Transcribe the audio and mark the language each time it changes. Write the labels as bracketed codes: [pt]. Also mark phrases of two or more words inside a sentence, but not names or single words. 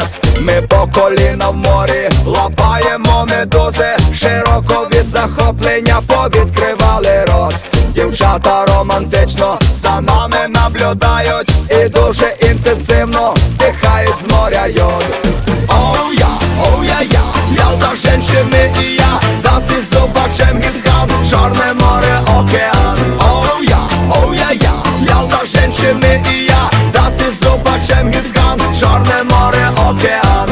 [uk] Ми по коліна в морі лапаємо медузи, широко від захоплення повідкривали рот. Дівчата романтично за нами наблюдають і дуже інтенсивно вдихають з моря йод. Оу я, [ru] Ялта, женщины и я, [de] das ist super [ru] Чингисхан, Черное море, океан. Оу я, Ялта, женщины и я, [de] das ist super [ru] Чингисхан, Черное море, океан.